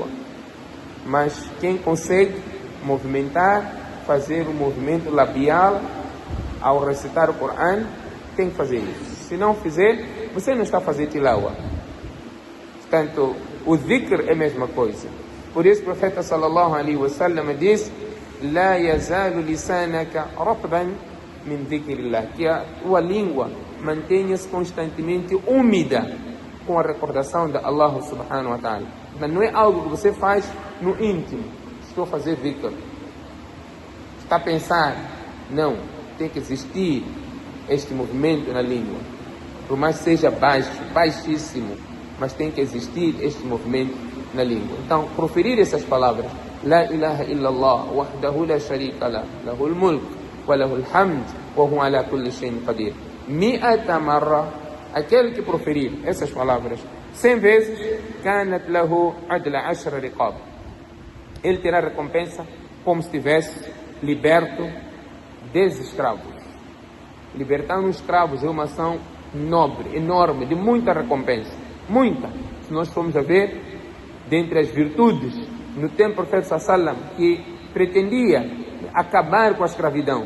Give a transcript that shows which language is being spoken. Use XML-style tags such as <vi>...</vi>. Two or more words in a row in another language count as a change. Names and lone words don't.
<pt>Mas quem consegue movimentar, fazer o movimento labial ao recitar o Corão, tem que fazer isso. Se não fizer, você não está a fazer tilawa. Portanto, o dhikr é a mesma coisa. Por isso o profeta</pt> <ar>صلى الله عليه وسلم</ar> <pt>diz:</pt> <ar>لا يزال لسانك رطبا من ذكر الله,</ar> <pt>que a tua língua mantenha-se constantemente úmida com a recordação de Allah</pt> <ar>سبحانه وتعالى.</ar> <pt>Mas não é algo que você faz no íntimo. Estou a fazer dhikr, está a pensar. Não, tem que existir este movimento na língua. Por mais que seja baixo, baixíssimo, mas tem que existir este movimento na língua. Então, proferir essas palavras,</pt> <ar>لا إله إلا الله وحده لا شريك له، له الملك وله الحمد وهو على كل شيء قدير. مائة مرة,</ar> <pt>aquele que proferir essas palavras 100 vezes,</pt> <ar>كانت له عدل 10 رقاب.</ar> <pt>Ele terá recompensa como se tivesse liberto 10 escravos. Libertar uns escravos é uma ação nobre, enorme, de muita recompensa. Muita. Se nós formos a ver, dentre as virtudes, no tempo do profeta sallam, que pretendia acabar com a escravidão.</pt>